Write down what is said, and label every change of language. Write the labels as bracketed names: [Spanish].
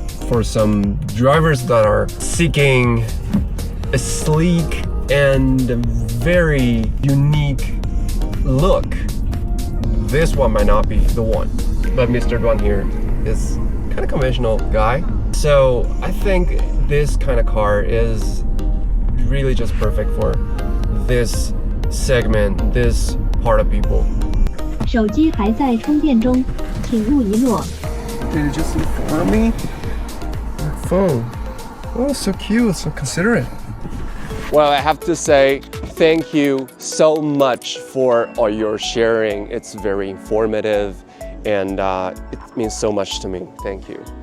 [English] For some drivers that are seeking a sleek and very unique look, this one might not be the one. But Mr. Duan here is kind of conventional guy. So I think this kind of car is really just perfect for this segment, this part of people. [Chinese] 手机还在充电中，请勿遗落。 [English] Did it just inform me? My phone. Oh, so cute, so considerate. Well, I have to say, thank you so much for all your sharing. It's very informative and it means so much to me. Thank you.